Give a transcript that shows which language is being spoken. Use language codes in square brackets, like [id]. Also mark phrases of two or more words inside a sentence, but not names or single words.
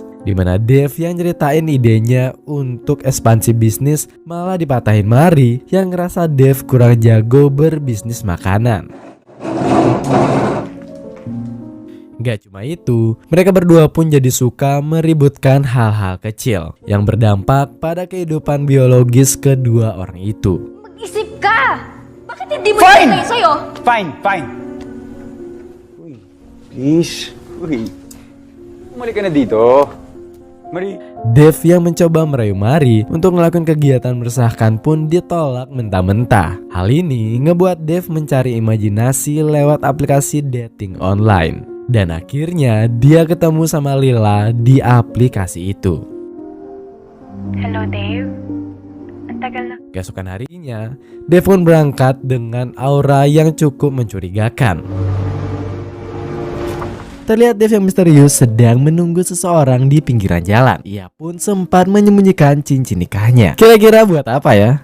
[id] Dimana Dave yang nyeritain idenya untuk ekspansi bisnis malah dipatahin Mari yang ngerasa Dave kurang jago berbisnis makanan. Gak cuma itu, mereka berdua pun jadi suka meributkan hal-hal kecil yang berdampak pada kehidupan biologis kedua orang itu. [tl] Mag-isip ka! Bakit hindi mo nilagay sa'yo? [en] Fine. Uy, please. [tl] Uy, umalik ka na dito. Mari. [id] Dave yang mencoba merayu Mari untuk melakukan kegiatan meresahkan pun ditolak mentah-mentah. Hal ini ngebuat Dave mencari imajinasi lewat aplikasi [en] dating online. [id] Dan akhirnya dia ketemu sama Lila di aplikasi itu. [tl] Hello, Dave. Ang tagal na. [id] Keesokan harinya, Dave pun berangkat dengan aura yang cukup mencurigakan. Terlihat Dave yang misterius sedang menunggu seseorang di pinggiran jalan. Ia pun sempat menyembunyikan cincin nikahnya. Kira-kira buat apa ya?